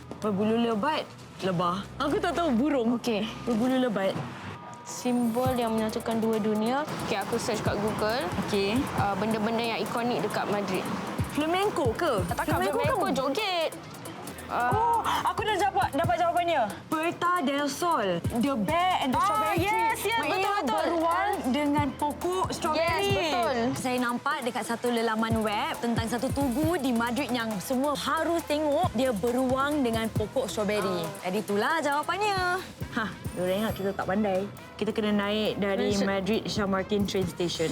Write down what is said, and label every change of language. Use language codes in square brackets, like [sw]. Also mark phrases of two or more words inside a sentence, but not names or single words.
[ms] Berbulu lebat, lebah. Aku tak tahu burung. Okey. Berbulu lebat. Simbol yang menyatukan dua dunia. Okey, aku search kat Google. Okey. Benda-benda yang ikonik dekat Madrid. Flamenco ke? Takkan flamenco joget. Oh, aku dah dapat jawapannya. Puerta del Sol. [en] The Bear and the Strawberry yes, Tree. yes, [ms] Maknanya betul. beruang dengan pokok strawberry. Yes, betul. Saya nampak dekat satu lelaman web tentang satu tugu di Madrid yang semua harus tengok. Dia beruang dengan pokok strawberry. Jadi itulah jawapannya. Hah, diorang ingat kita tak pandai. Kita kena naik dari Madrid Chamartín train station.